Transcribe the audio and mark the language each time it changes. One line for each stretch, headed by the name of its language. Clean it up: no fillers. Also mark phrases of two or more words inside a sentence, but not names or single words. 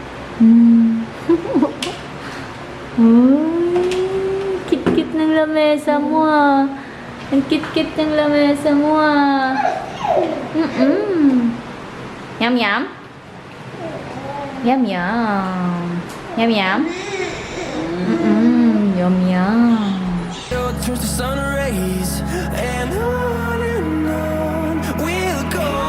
Filipino: Uy, kit-kit ng lamesa mo ah. Ang kit-kit ng lamesa mo ah. Yum yum? Yum yum. Yum yum? Yum yum.
English: Turns to sun rays, and on we'll go.